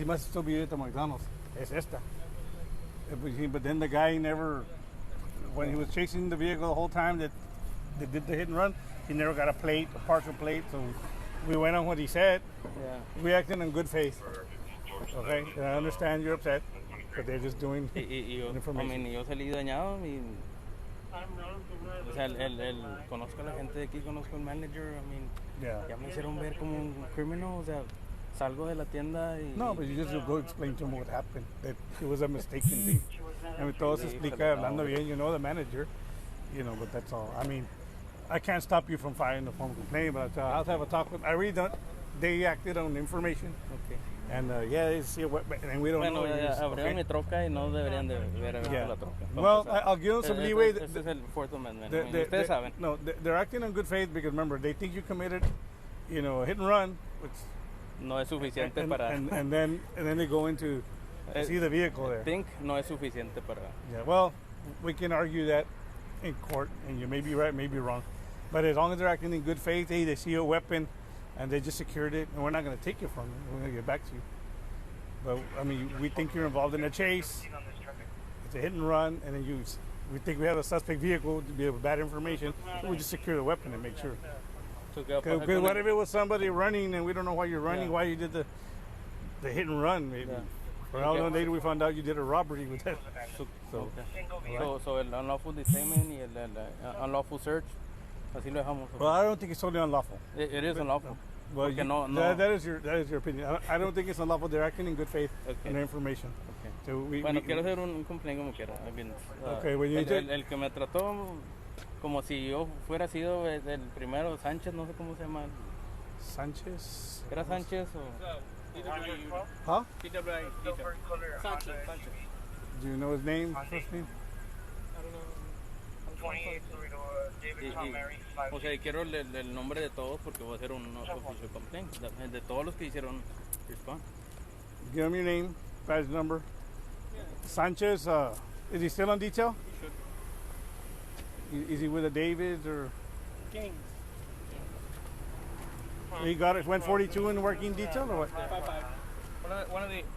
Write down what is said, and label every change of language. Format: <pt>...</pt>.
<en>He must still be at the McDonald's.</en> <es>Es esta.</es> <en>But then the guy never, when he was chasing the vehicle the whole time that they did the hit and run, he never got a partial plate. So we went on what he said. Yeah. We acted in good faith. Okay? And I understand you're upset. But they're just doing information.</en> <es>Yo salí dañado y o sea, conozco a la gente de aquí, conozco al manager, ya me hicieron ver como un criminal, o sea, salgo de la tienda y...</es> <en>No, but you just go explain to him what happened, that it was a mistaken thing. And</en> <es>todo se explica hablando bien,</es> <en>the manager, but that's all. I can't stop you from filing a formal complaint, but I'll have a talk with, I really don't, they acted on information. Okay. And they see a weapon, and we don't know.</en> <es>Abrieron mi troca y no deberían de ver la troca.</es> <en>Well, I'll give them some leeway.</en> <es>Este es el Fourth Amendment. Ustedes saben.</es> <en>No, they're acting in good faith because remember, they think you committed, a hit and run, which</en> <es>no es suficiente para.</es> <en>And then they go into see the vehicle there.</en> <es>Think no es suficiente para.</es> <en>Yeah, well, we can argue that in court, and you may be right, may be wrong, but as long as they're acting in good faith, they see a weapon. And they just secured it, and we're not going to take it from you. We're going to get back to you. But, we think you're involved in a chase. It's a hit and run, and then we think we have a suspect vehicle to be able bad information. So we just secure the weapon and make sure. Because what if it was somebody running, and we don't know why you're running, why you did the hit and run, maybe. Yeah. For how long later we found out you did a robbery with that.</en> <es>So el unlawful detainment y el unlawful search. Así lo dejamos.</es> <en>Well, I don't think it's totally unlawful. It is unlawful. Well, that is your opinion. I don't think it's unlawful. They're acting in good faith in their information. Okay. So</en> <es>quiero hacer un complaint como quiera.</es> <en>Okay, when you</en> <es>el que me trató como si yo fuera sido el primero, Sánchez, no sé cómo se llama. Sánchez. ¿Era Sánchez o?</es> <en>Huh? TWI Silver color Sanchez. Honda SUV. Do you know his name? First name? I don't know. 28 Laredo, David Tom Mary, 5.</en> <es>O sea, quiero el nombre de todos porque voy a hacer un official complaint de todos los que hicieron respond.</es> <en>Give him your name, badge number. Sanchez, is he still on detail? Is he with a David or? King. He got it. Went 42 in working detail or what? 5-5. One of the.</en>